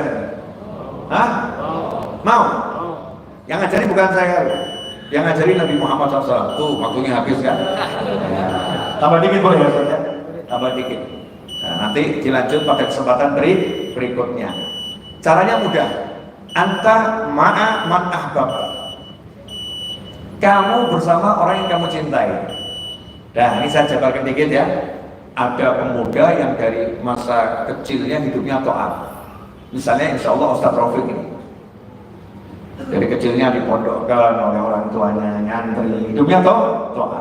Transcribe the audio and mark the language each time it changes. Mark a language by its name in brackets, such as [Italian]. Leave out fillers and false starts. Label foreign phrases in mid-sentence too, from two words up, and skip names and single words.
[Indonesian] Hah? Mau? Yang ngajari bukan saya. Yang ngajari Nabi Muhammad SAW. Tuh, waktunya habis kan? Ya. Tambah dikit boleh ya? Tambah dikit. Nah, nanti dilanjut pada kesempatan berikutnya. Caranya mudah. [Arabic] أنت مع من أحببت. [Indonesian] Kamu bersama orang yang kamu cintai. Nah, ini saya jabarkan dikit ya. Ada pemuda yang dari masa kecilnya hidupnya taat. Misalnya [Arabic] إن شاء الله [Indonesian] Ustadz Rafiq ini. Dari kecilnya dipondokkan oleh orang tuanya, nyantri, hidupnya taat.